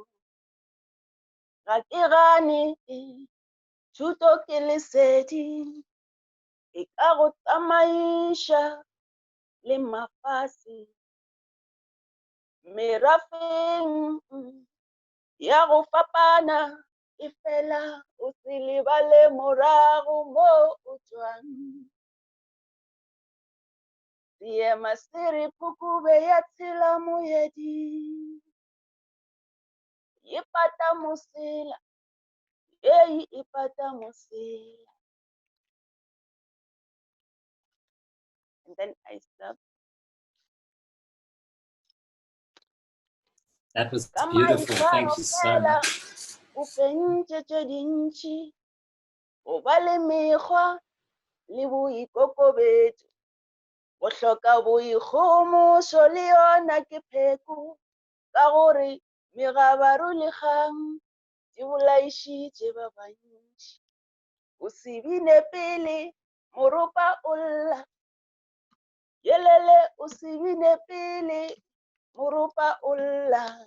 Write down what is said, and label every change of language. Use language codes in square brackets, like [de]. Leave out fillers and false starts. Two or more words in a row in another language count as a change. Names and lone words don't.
[tn] Ga ke gane thuto ke lesedi, e ka go tsamaisha le mafasi merafeng ya go fapana e fela o se lebale morago mo o tswang seema se re phukube ya tshela moedi e pata mosela e pata mosela. [en] And then I stop. That was beautiful. Thank you so much. [nso] O pentse tše dintši o ba le mekgwa le boikokobetso go hloka boikgomošo le yona ke pheko ka gore megabaru le kgang di bolaišitše ba bantši o se bine pele moropa o lla yelele o se bine pele moropa o lla